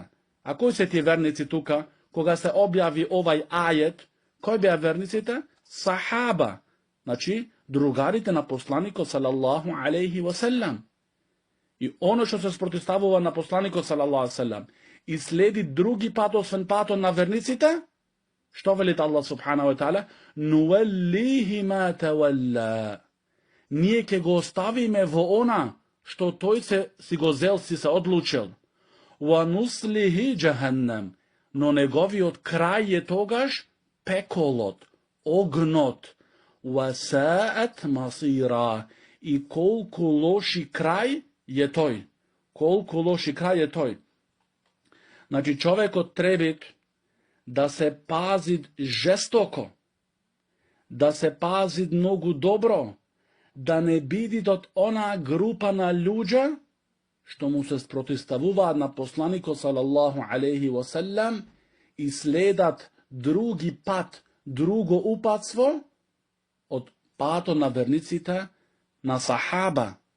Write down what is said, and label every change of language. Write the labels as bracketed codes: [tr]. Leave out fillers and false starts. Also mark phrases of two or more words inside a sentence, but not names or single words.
[mk] А кои се тие верници тука? Кога се објави овај ајет, кои беа верниците? Сахаба, значи другарите на посланикот [ar] صلى الله عليه وسلم. [mk] И оно што се спротивставува на посланикот [ar] صلى الله عليه وسلم [mk] и следи други пат освен патот на верниците, што велит Аллах [ar] سبحانه وتعالى? نوله ما تولى. [mk] Ние ќе го оставиме во она што тој си го зел, си се одлучил. [ar] ونصله جهنم. [mk] Но неговиот крај е тогаш пеколот, огнот. [ar] وساءت مصيرا. [mk] И колку лоши крај е тој. Колку лоши крај е тој. Значи човекот треба да се пази жестоко, да се пази многу добро, да не биде од она група на луѓе што му се спротивставуваат на посланикот [ar] صلى الله عليه وسلم [mk] и следат други пат, друго упатство од патот на верниците на сахаба.